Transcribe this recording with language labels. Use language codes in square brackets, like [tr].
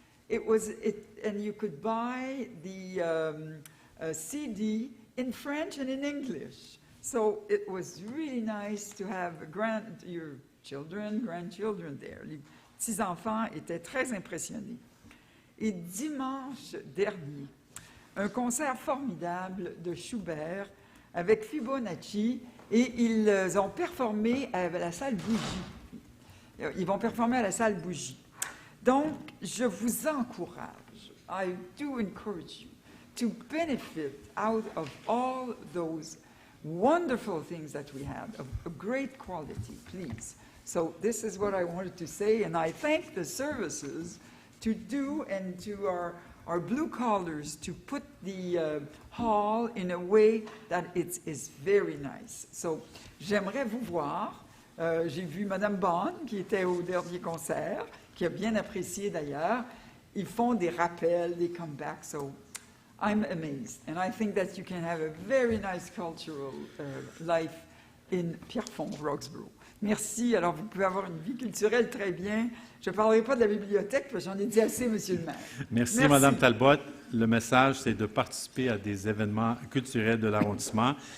[en] And you could buy the CD in French and in English. So it was really nice to have your children, grandchildren there. [fr] Les petits-enfants étaient très impressionnés. Et dimanche dernier, un concert formidable de Schubert avec Fibonacci, et ils ont performé à la salle Bougie. Ils vont performer à la salle Bougie. Donc, je vous encourage, [en] I do encourage you to benefit out of all those wonderful things that we have, of great quality, please. So this is what I wanted to say, and I thank the services to do, and to our blue collars to put the hall in a way that it is very nice. [fr] So j'aimerais vous voir. J'ai vu Madame Bond qui était au dernier concert, qui a bien apprécié d'ailleurs. Ils font des rappels, des comebacks, [en] so I'm amazed. And I think that you can have a very nice cultural life in Pierrefonds-Roxboro. [fr] Merci. Alors, vous pouvez avoir une vie culturelle très bien. Je ne parlerai pas de la bibliothèque, parce que j'en ai dit assez, Monsieur le maire. Merci, Madame Talbot. Le message, c'est de participer à des événements culturels de l'arrondissement.